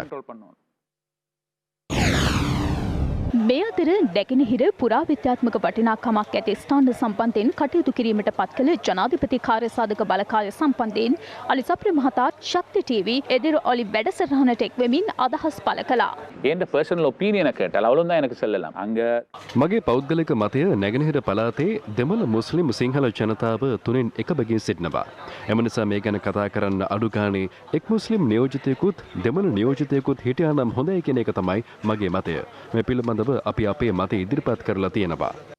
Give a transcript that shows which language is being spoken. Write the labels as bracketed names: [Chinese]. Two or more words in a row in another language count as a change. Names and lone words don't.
[Sinhala] මේ අතර නැගෙනහිර පුරාවිද්‍යාත්මක වටිනාකමක් ඇති ස්ථාන සම්බන්ධයෙන් කටයුතු කිරීමට පත් කළ ජනාධිපති කාර්යසාධක බලකාය සම්බන්ධයෙන් අලි සප්‍රිය මහතා ශක්ති ටීවී එදිර ඔලි වැඩසටහනට එක්වෙමින් අදහස් පළ කළා. [Tamil] என்ற [English] personal opinion [Tamil] கேட்டால் அவ்வளவு தான் எனக்கு சொல்லலாம். அங்க [Sinhala] මගේ පෞද්ගලික මතය නැගෙනහිර පළාතේ දෙමළ මුස්ලිම් සිංහල ජනතාව තුනෙන් එක බැගින් සිටිනවා. එම නිසා මේ ගැන කතා කරන්න අඩු ගානේ එක් මුස්ලිම් නියෝජිතයෙකුත් දෙමළ නියෝජිතයෙකුත් හිටියා නම් හොඳයි කියන එක තමයි මගේ මතය. මේ පිළිබඳව අපි අපේ මතය ඉදිරිපත් කරලා තියෙනවා.